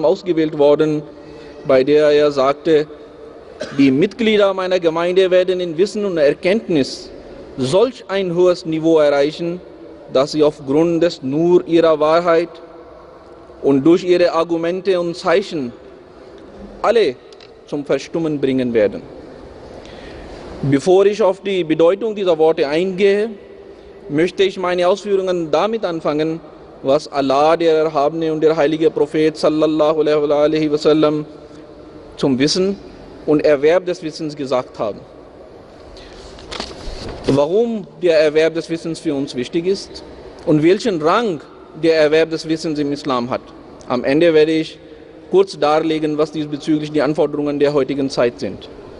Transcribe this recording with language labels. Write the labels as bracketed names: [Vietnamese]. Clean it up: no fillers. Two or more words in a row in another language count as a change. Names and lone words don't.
[German] ausgewählt worden, bei der er sagte: Die Mitglieder meiner Gemeinde werden in Wissen und Erkenntnis solch ein hohes Niveau erreichen, dass sie aufgrund des Nur ihrer Wahrheit und durch ihre Argumente und Zeichen alle zum Verstummen bringen werden. Bevor ich auf die Bedeutung dieser Worte eingehe, möchte ich meine Ausführungen damit anfangen, was Allah, der Erhabene und der heilige Prophet [Arabic] صلى الله عليه وسلم [German] zum Wissen und Erwerb des Wissens gesagt haben. Warum der Erwerb des Wissens für uns wichtig ist und welchen Rang der Erwerb des Wissens im Islam hat. Am Ende werde ich kurz darlegen, was diesbezüglich die Anforderungen der heutigen Zeit sind.